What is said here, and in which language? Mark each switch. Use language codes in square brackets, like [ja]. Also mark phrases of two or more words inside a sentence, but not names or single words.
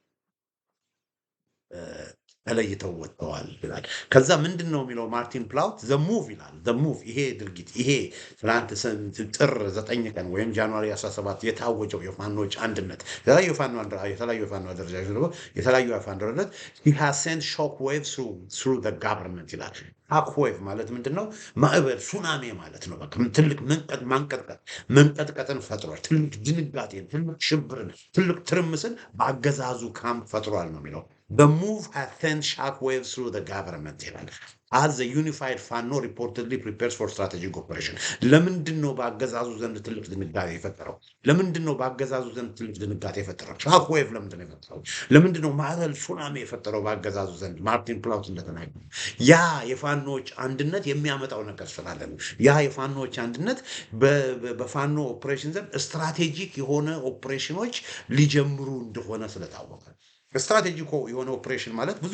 [am] ተለይተው ወጥተዋል ይላል። ከዛ ምንድን ነው የሚለው ማርቲን ፕላውት [en] the move [am] ይላል። [en] the move [am] ይሄ ድርጊት ይሄ ትናንት ጥር 9 ቀን ወይም ጃንዋሪ 17 የታወጀው የፋኖች አንድነት የተለያዩ የፋኖ አደረጃጀቶች ደግሞ የተለያዩ የፋኖ አደረጃጀት [en] he has sent shock waves through the government [am] ይላል። [en] shock wave [am] ማለት ምንድን ነው? ማዕበል ሱናሜ ማለት ነው። በቃ ትልቅ መንቀጥቀጥን ፈጥሯል። ትልቅ ድንጋጤን፣ ትልቅ ሽብርን፣ ትልቅ ትርምስን በአገዛዙ ካምፕ ፈጥሯል ነው የሚለው [en] The move has sent shockwaves through the government [am] ይላል። [en] as the unified ፋኖ reportedly prepares for strategic operation [am] ለምንድን ነው በአገዛዙ ዘንድ ትልቅ ድንጋጤ የፈጠረው? ለምንድን ነው በአገዛዙ ዘንድ ትልቅ ድንጋጤ የፈጠረው? ሾክዌቭ ለምንድን ነው የፈጠረው? ለምንድን ነው ማዕበል ሱናሜ የፈጠረው በአገዛዙ ዘንድ? ማርቲን ፕላውት እንደተናገረው ያ የፋኖች አንድነት የሚያመጣው ነገር ስላለ ነው። ያ የፋኖች አንድነት በፋኖ ኦፕሬሽን ዘንድ ስትራቴጂክ የሆነ ኦፕሬሽኖች ሊጀምሩ እንደሆነ ስለታወቀ ስትራቴጂክ የሆነ ኦፕሬሽን ማለት ብዙ